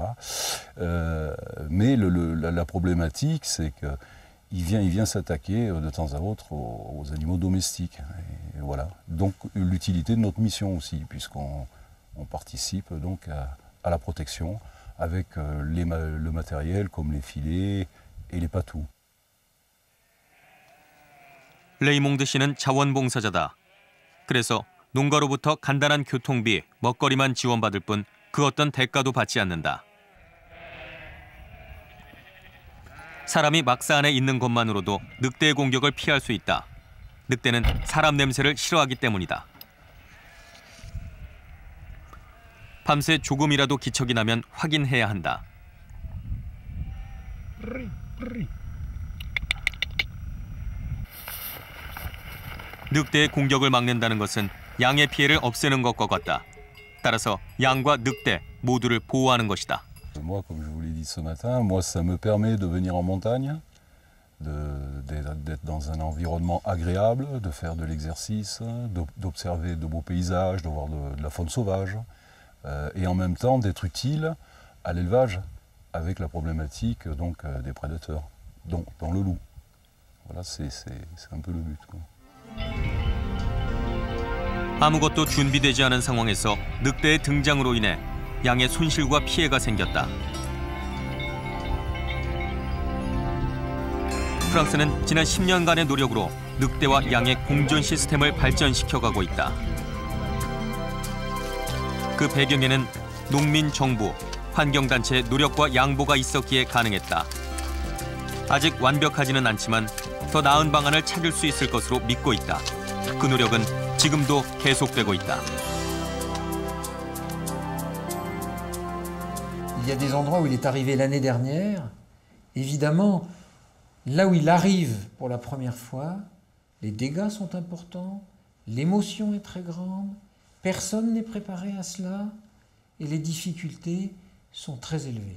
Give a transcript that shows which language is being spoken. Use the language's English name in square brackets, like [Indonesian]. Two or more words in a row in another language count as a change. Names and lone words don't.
[French] Mais la problématique, c'est qu'il vient s'attaquer de temps à autre aux animaux domestiques. Et voilà. Donc l'utilité de notre mission aussi, puisqu'on participe donc à la protection avec le matériel comme les filets et les patous. [Korean] 레이몽드 씨는 자원봉사자다. 그래서 농가로부터 간단한 교통비, 먹거리만 지원받을 뿐 그 어떤 대가도 받지 않는다. 사람이 막사 안에 있는 것만으로도 늑대의 공격을 피할 수 있다. 늑대는 사람 냄새를 싫어하기 때문이다. 밤새 조금이라도 기척이 나면 확인해야 한다. 늑대의 공격을 막는다는 것은 양의 피해를 없애는 것과 같다. 따라서 양과 늑대 모두를 보호하는 것이다. [French] Moi, comme je vous l'ai dit ce matin, moi, ça me permet de venir en montagne, d'être dans un environnement agréable, de faire de l'exercice, d'observer de beaux paysages, de voir de la faune sauvage, et en même temps d'être utile à l'élevage avec la problématique donc, des prédateurs, dont le loup. Voilà, c'est un peu le but, quoi. [Korean] 아무것도 준비되지 않은 상황에서 늑대의 등장으로 인해 양의 손실과 피해가 생겼다. 프랑스는 지난 10년간의 노력으로 늑대와 양의 공존 시스템을 발전시켜가고 있다. 그 배경에는 농민, 정부, 환경단체의 노력과 양보가 있었기에 가능했다. 아직 완벽하지는 않지만 더 나은 방안을 찾을 수 있을 것으로 믿고 있다. 그 노력은 지금도 계속되고 있다. [French] Il y a des endroits où il est arrivé l'année dernière. Évidemment, là où il arrive pour la première fois, les dégâts sont importants, l'émotion est très grande, personne n'est préparé à cela et les difficultés sont très élevées.